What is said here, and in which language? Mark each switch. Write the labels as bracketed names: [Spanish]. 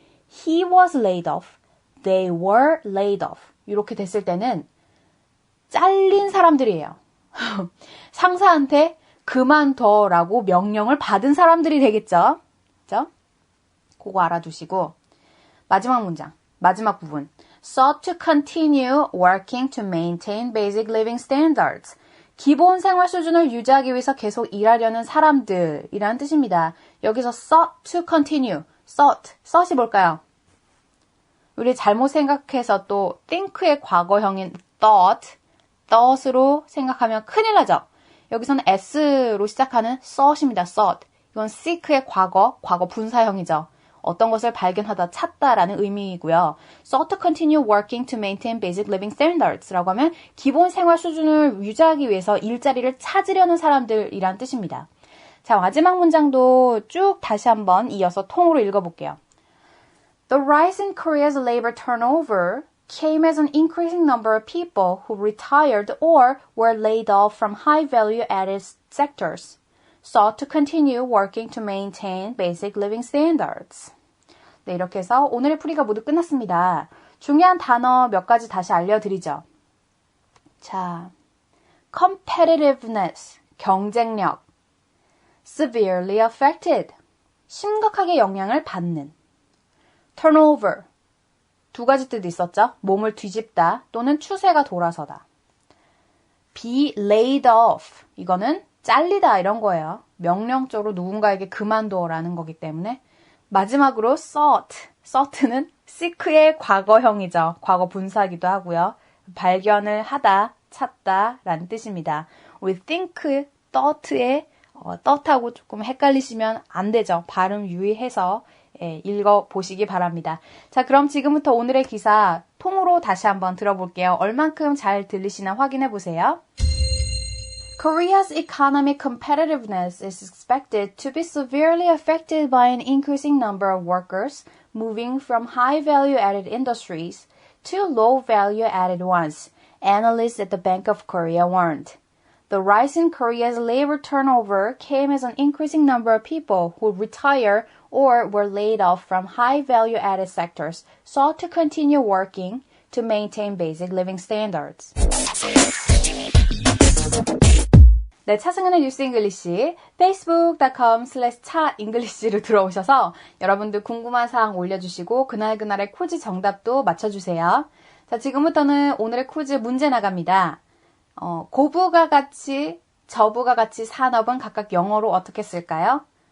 [English] He was laid off. They were laid off. [Korean] 이렇게 됐을 때는 잘린 사람들이에요. 상사한테 그만둬라고 명령을 받은 사람들이 되겠죠. 그죠? 그거 알아두시고 마지막 문장, 마지막 부분. [English] Sought to continue working to maintain basic living standards. [Korean] 기본 생활 수준을 유지하기 위해서 계속 일하려는 사람들이라는 뜻입니다. 여기서 [English] sought to continue. [Korean] sought이 뭘까요? 우리 잘못 생각해서 또 think의 과거형인 thought으로 생각하면 큰일 나죠. 여기서는 s로 시작하는 sought입니다. [English] sought. [Korean] 이건 seek의 과거 분사형이죠. 어떤 것을 발견하다, 찾다라는 의미이고요. [English] sought to continue working to maintain basic living standards [Korean] 라고 하면 기본 생활 수준을 유지하기 위해서 일자리를 찾으려는 사람들이란 뜻입니다. 자, 마지막 문장도 쭉 다시 한번 이어서 통으로 읽어볼게요. [English] The rise in Korea's labor turnover came as an increasing number of people who retired or were laid off from high value-added sectors. sought to continue working to maintain basic living standards. [Korean] 네, 이렇게 해서 오늘의 풀이가 모두 끝났습니다. 중요한 단어 몇 가지 다시 알려드리죠. 자, competitiveness, 경쟁력, severely affected, 심각하게 영향을 받는, turnover, 두 가지 뜻이 있었죠. 몸을 뒤집다 또는 추세가 돌아서다. be laid off, 이거는 잘리다 이런 거예요. 명령적으로 누군가에게 그만둬라는 거기 때문에. 마지막으로 sought는 seek의 과거형이죠. 과거 분사기도 하고요. 발견을 하다, 찾다 라는 뜻입니다. 우리 think, thought의 thoug하고 조금 헷갈리시면 안 되죠. 발음 유의해서 읽어보시기 바랍니다. 자, 그럼 지금부터 오늘의 기사 통으로 다시 한번 들어볼게요. 얼만큼 잘 들리시나 확인해 보세요. [English] Korea's economic competitiveness is expected to be severely affected by an increasing number of workers moving from high value-added industries to low value-added ones, analysts at the Bank of Korea warned. The rise in Korea's labor turnover came as an increasing number of people who retire or were laid off from high value-added sectors sought to continue working to maintain basic living standards. [Korean] 네, 차승은의 뉴스 잉글리시 facebook.com/차잉글리시로 들어오셔서 여러분들 궁금한 사항 올려주시고 그날그날의 퀴즈 정답도 맞춰주세요. 자, 지금부터는 오늘의 퀴즈 문제 나갑니다. 고부가 같이, 저부가 같이 산업은 각각 영어로 어떻게 쓸까요?